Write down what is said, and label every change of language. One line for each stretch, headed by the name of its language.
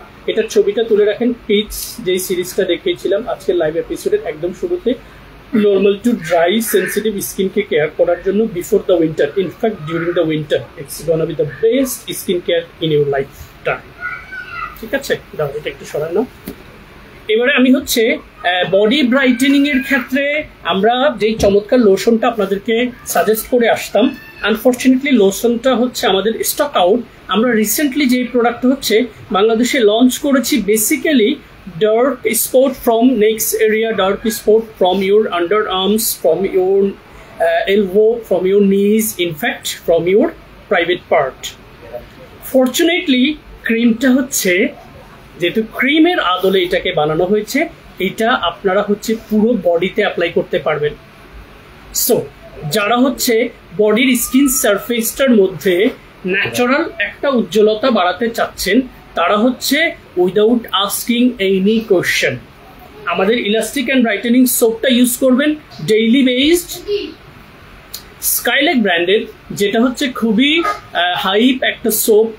Bangla: এটার ছবিটা তুলে রাখেন। পিচ যেই সিরিজটা দেখিয়েছিলাম আজকের লাইভ এপিসোডের একদম শুরুতে, নর্মাল টু ড্রাই সেন্সিটিভ স্কিনকে কেয়ার করার জন্য
English: Before the winter, in fact during the winter it's gonna be the best skin care in your lifetime.
Bangla: ঠিক আছে, দাও এটা একটু সরাই নাও। এবারে আমি হচ্ছে বডি ব্রাইটেনিং এর ক্ষেত্রে আমরা যেই চমৎকার লোশনটা আপনাদেরকে সাজেস্ট করে আসতাম, আনফর্চুনেটলি লোশনটা হচ্ছে আমাদের স্টক আউট। আমরা রিসেন্টলি যেই প্রোডাক্ট হচ্ছে বাংলাদেশে লঞ্চ করেছি,
English: Basically dark spot from neck area, dark spot from your underarms, from your elbow, from your knees, in fact from your private part.
Bangla: Fortunately ক্রিমটা হচ্ছে, যেহেতু ক্রিমের আদলে এটাকে বানানো হয়েছে, এটা আপনারা হচ্ছে পুরো বডিতে অ্যাপ্লাই করতে পারবেন। সো যারা হচ্ছে বডির স্কিন সারফেসটার মধ্যে ন্যাচারাল একটা উজ্জ্বলতা বাড়াতে চাচ্ছেন, তারা হচ্ছে
English: without asking any question
Bangla: আমাদের ইলাস্টিক অ্যান্ড ব্রাইটেনিং সোপটা ইউজ করবেন, ডেইলি বেসড স্কাইলেক ব্র্যান্ডের, যেটা হচ্ছে খুবই হাইপ একটা সোপ।